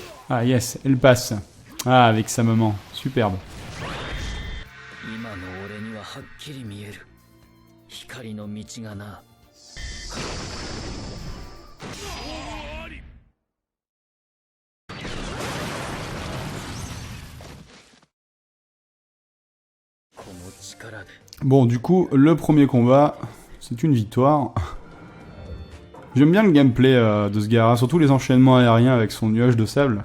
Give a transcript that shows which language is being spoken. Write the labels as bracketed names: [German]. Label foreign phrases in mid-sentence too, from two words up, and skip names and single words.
[French] Ah yes, elle passe. Ah, avec sa maman. Superbe. [Japanese] 今の俺にははっきり見える光の道がな。この力で [French] Bon, du coup, le premier combat, c'est une victoire. J'aime bien le gameplay de ce gars, surtout les enchaînements aériens avec son nuage de sable.